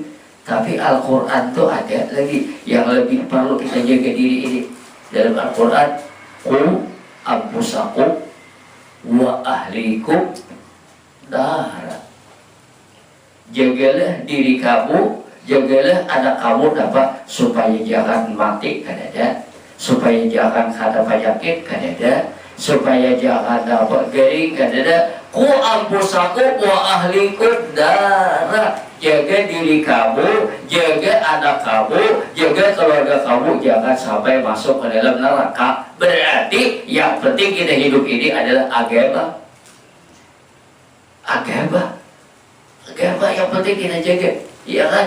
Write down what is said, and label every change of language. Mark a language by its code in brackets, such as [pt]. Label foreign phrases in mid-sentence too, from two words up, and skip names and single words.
[id] Tapi Al-Quran tuh ada lagi yang lebih perlu kita jaga diri ini. Dalam Al-Quran, [ar] قوا أنفسكم وأهليكم نارا. [id] Jagalah diri kamu, jagalah anak kamu dapat supaya jangan mati kadada, supaya jangan kena penyakit kadada, supaya jangan dapat garing kadada. [ar] قوا أنفسكم وأهليكم نارا. [id] Jaga diri kamu, jaga anak kamu, jaga keluarga kamu, jangan sampai masuk ke dalam neraka. Berarti yang penting kita hidup ini adalah agama. Agama yang penting kita jaga, iya kan?